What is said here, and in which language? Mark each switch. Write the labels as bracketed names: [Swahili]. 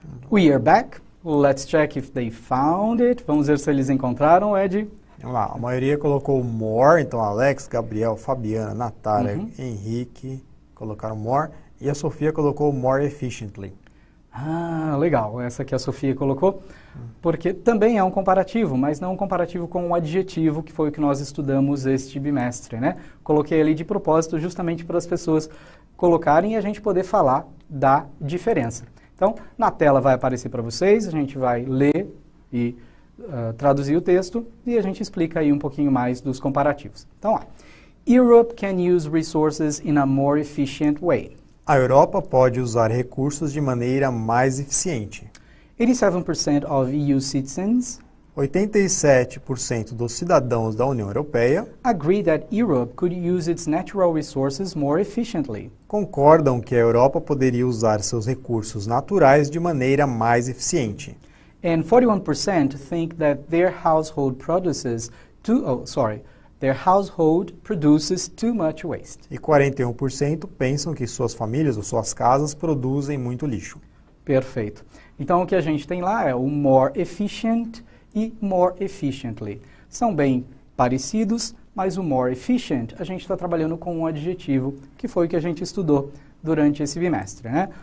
[English] We are back. Let's check if they found it. [Portuguese] Vamos ver se eles encontraram, Ed. Vamos lá, a maioria colocou more, então Alex, Gabriel, Fabiana, Natália, Henrique colocaram more e a Sofia colocou more efficiently. Ah, legal. Essa que a Sofia colocou, porque também é um comparativo, mas não um comparativo com um adjetivo, que foi o que nós estudamos este bimestre, né? Coloquei ali de propósito justamente para as pessoas colocarem e a gente poder falar da diferença. Então, na tela vai aparecer para vocês, a gente vai ler e traduzir o texto e a gente explica aí um pouquinho mais dos comparativos. [English] Então, ó, Europe can use resources in a more efficient way. [Portuguese] A Europa pode usar recursos de maneira mais eficiente. [English] 87% of EU citizens [Portuguese] 87% dos cidadãos da União Europeia [English] agree that Europe could use its natural resources more efficiently. [Portuguese] Concordam que a Europa poderia usar seus recursos naturais de maneira mais eficiente. [English] And 41% think that their household produces too much waste. [Portuguese] E 41% pensam que suas famílias ou suas casas produzem muito lixo. Perfeito. Então, o que a gente tem lá é o more efficient e more efficiently. São bem parecidos, mas o more efficient a gente está trabalhando com um adjetivo, que foi o que a gente estudou durante esse bimestre, né?